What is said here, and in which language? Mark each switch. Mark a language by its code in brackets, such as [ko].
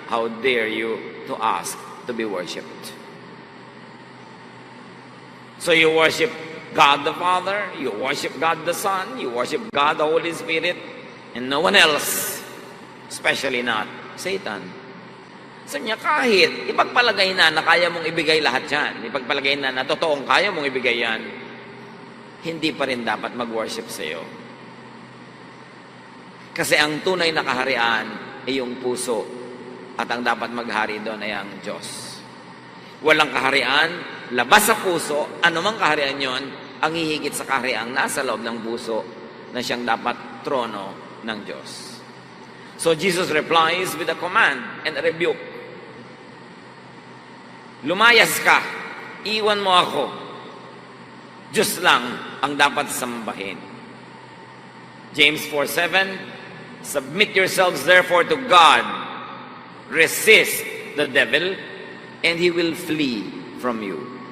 [en] How dare you to ask to be worshipped? So you worship God the Father, you worship God the Son, you worship God the Holy Spirit, and no one else, especially not Satan. [tl] So niya kahit ipagpalagay na kaya mong ibigay lahat yan, ipagpalagay na totoong kaya mong ibigay yan, hindi pa rin dapat mag-worship sa iyo. Kasi ang tunay na kaharian ay yung puso at ang dapat maghari doon ay ang Diyos. Walang kaharian, labas sa puso, anumang kaharian yon, ang hihigit sa kahariang nasa loob ng puso na siyang dapat trono ng Diyos. [en] So Jesus replies with a command and a rebuke. [tl] Lumayas ka, iwan mo ako. Diyos lang ang dapat sambahin. [en] James 4:7, submit yourselves therefore to God, resist the devil, and he will flee from you.